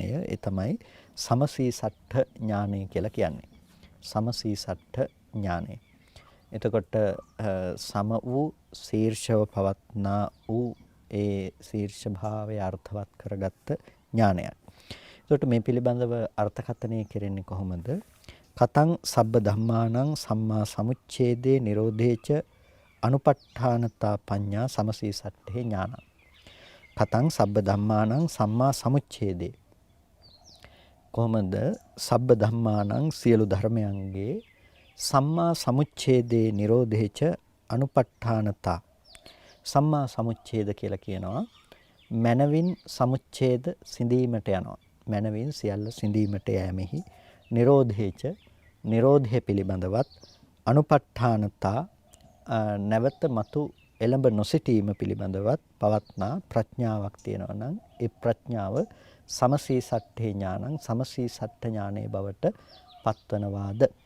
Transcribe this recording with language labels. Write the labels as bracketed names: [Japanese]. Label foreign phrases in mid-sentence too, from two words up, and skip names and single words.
[Sinhala] ඒ තමයි සමසීසට්ඨ ඥානය කියලා කියන්නේ. සමසීසට්ඨ ඥානය. එතකොට සම වූ ශීර්ෂව පවත්නා වූ ඒ ශීර්ෂ භාවය අර්ථවත් කරගත්ත ඥානයක්. එතකොට මේ පිළිබඳව අර්ථකථනය කෙරෙන්නේ කොහොමද? [Pali] කතං සබ්බ ධම්මානං සම්මා සමුච්ඡේදේ නිරෝධේච අනුපට්ඨානතා පඤ්ඤා සමසීසට්ඨේ ඥානං. කතං සබ්බ ධම්මානං සම්මා සමුච්ඡේදේ. කොහොමද සබ්බ ධම්මානං [Sinhala] සියලු ධර්මයන්ගේ [Pali] සම්මා සමුච්ඡේදේ නිරෝධේච අනුපට්ඨානතා. සම්මා සමුච්ඡේද [Sinhala] කියලා කියනවා මනවින් සමුච්ඡේද සිඳීමට යනවා. මනවින් සියල්ල සිඳීමට යෑමෙහි නිරෝධේච නිරෝධය පිළිබඳවත් අනුපට්ඨානතා නැවත මතු එළඹ නොසිටීම පිළිබඳවත් පවත්නා ප්‍රඥාවක් තියෙනවා නම් ඒ ප්‍රඥාව [Pali] සමසීසට්ඨේ ඥානං [Sinhala] සමසීසට්ඨ ඥානයේ බවට පත්වනවාද.